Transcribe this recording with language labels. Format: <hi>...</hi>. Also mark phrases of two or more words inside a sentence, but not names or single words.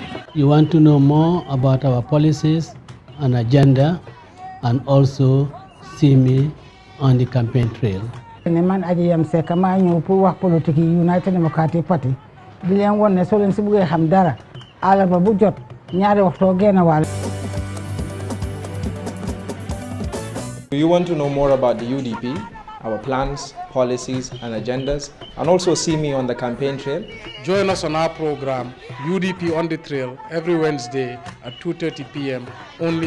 <en>You want to know more about our policies and agenda, and also see me on the campaign trail.</en> <wo>Man Adjiyam Seck maa ñëw pour wax politique United Democratic Party di leen won ne soo leen si bëggee xam dara àllarba bu jot ñaari waxtu genn wàll.</wo> <en>Do you want to know more about the UDP, our plans, policies, and agendas, and also see me on the campaign trail? Join us on our program, UDP on the Trail, every Wednesday at 2:30 p.m.</en>